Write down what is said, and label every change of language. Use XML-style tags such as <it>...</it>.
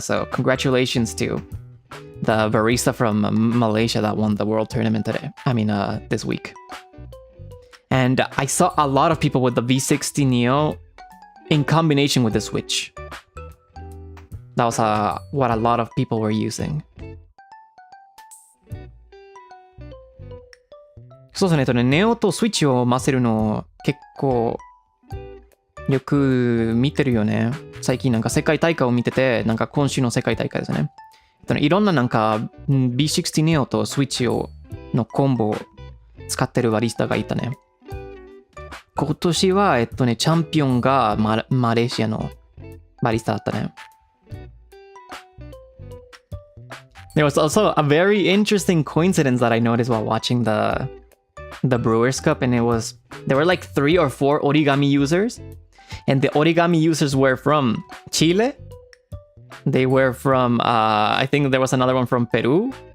<en>So congratulations to the barista from Malaysia that won the world tournament today. I mean, this week. And I saw a lot of people with the V60 Neo in combination with the Switch. That was what a lot of people were using.</en> <ja>そうですね、ネオとスイッチを混ぜるの結構よく見てるよね。最近なんか世界大会を見てて、なんか今週の世界大会ですね。いろんななんか B60 ネオとスイッチのコンボを使ってるバリスタがいたね。今年はチャンピオンがマレーシアのバリスタだったね。</ja> <en>There was also a very interesting coincidence that I noticed while watching the Brewers Cup, and there were like 3 or 4 origami users, and the origami users were from Chile. They were from, I think there was another one from Peru.</en>